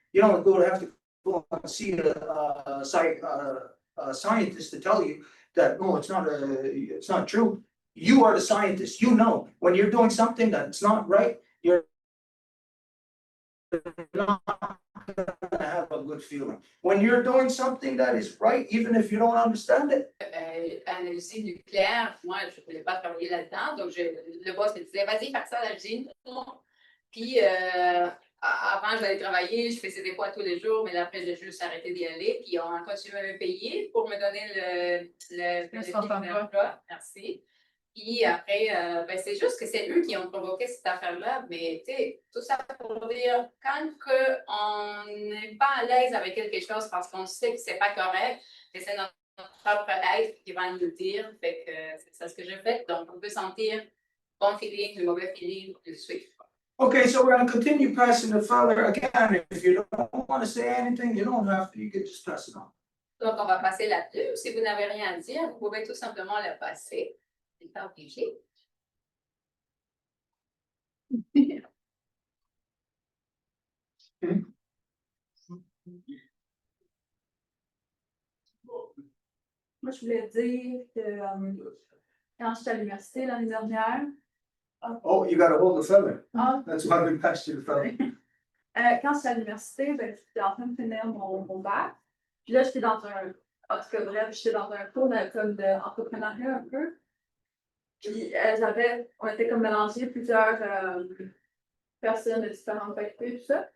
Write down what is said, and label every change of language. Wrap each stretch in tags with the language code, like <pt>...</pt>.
<en>You don't have to go and see a scientist to tell you that, no, it's not true. You are the scientist. You know when you're doing something that's not right, you're not gonna have a good feeling. When you're doing something that is right, even if you don't understand it.</en> <fr>À l'usine nucléaire, moi, je ne voulais pas travailler là-dedans, donc le boss me disait, vas-y, fais ça à l'usine. Puis, avant, j'allais travailler, je faisais des poids tous les jours, mais là, après, j'ai juste arrêté d'y aller. Puis, on a continué à me payer pour me donner le bénéfice d'emploi. Merci. Puis après, c'est juste que c'est eux qui ont provoqué cette affaire-là, mais tu sais, tout ça pour dire, quand on n'est pas à l'aise avec quelque chose parce qu'on sait que c'est pas correct, c'est notre propre être qui va nous le dire, fait que c'est ça ce que j'ai fait. Donc, on peut sentir bon feeling, le mauvais feeling, le suivre.</fr> <en>Okay, so we're going to continue passing the file again. If you don't want to say anything, you don't have to, you can just pass it on.</en> <fr>Donc, on va passer là-dessus. Si vous n'avez rien à dire, vous pouvez tout simplement le passer. C'est pas obligé. Moi, je voulais dire que quand j'étais à l'université l'année dernière,</fr> <en>Oh, you gotta hold the feather. Ah. That's why we passed you the feather.</en> <fr>Quand j'étais à l'université, ben, j'étais en train de finir mon bac. Puis là, j'étais dans un, en tout cas, bref, j'étais dans un cours comme d'entrepreneuriat un peu. Puis on était comme mélangé plusieurs personnes de différentes facultés, tout ça.</fr>